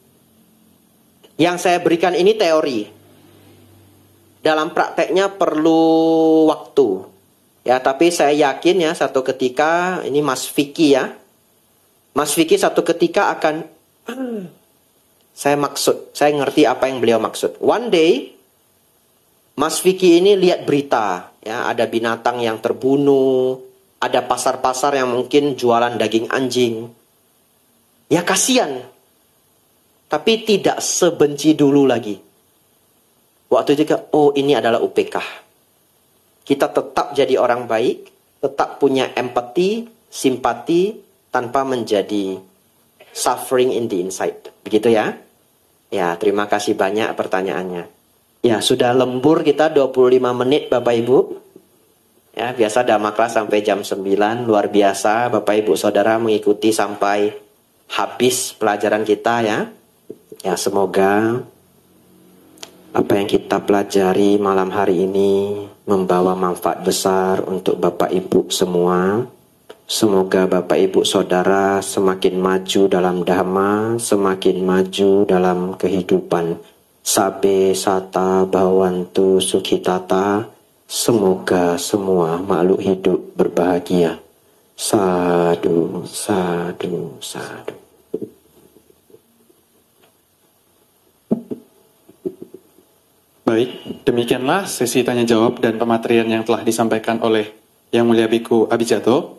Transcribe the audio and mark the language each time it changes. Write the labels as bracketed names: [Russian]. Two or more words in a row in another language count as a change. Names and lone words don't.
[Indonesian] Yang saya berikan ini teori. Dalam prakteknya perlu waktu. Ya, tapi saya yakin ya satu ketika, ini Mas Vicky ya. Mas Vicky satu ketika akan, saya ngerti apa yang beliau maksud. [English] One day, [Indonesian] Mas Vicky ini lihat berita. Ya, ada binatang yang terbunuh. Ada pasar-pasar yang mungkin jualan daging anjing. Ya kasihan. Tapi tidak sebenci dulu lagi. Waktu itu, oh ini adalah UPK. Kita tetap jadi orang baik, tetap punya empati, simpati, tanpa menjadi [English] suffering in the inside. [Indonesian] Begitu ya? Ya, terima kasih banyak pertanyaannya. Ya, sudah lembur kita 25 menit Bapak Ibu. Ya, biasa Dhamma kelas sampai jam 9. Luar biasa Bapak Ibu Saudara mengikuti sampai habis pelajaran kita ya. Ya, semoga apa yang kita pelajari malam hari ini membawa manfaat besar untuk Bapak Ibu semua. Semoga Bapak Ibu Saudara semakin maju dalam dhamma, semakin maju dalam kehidupan. [Pali] Sabe sata bhawantu sukhitata. [Indonesian] Semoga semua makhluk hidup berbahagia. [Pali] Sadu, sadu, sadu. [Indonesian] Baik, demikianlah sesi tanya jawab dan pematerian yang telah disampaikan oleh Yang Mulia Biku Abhijato.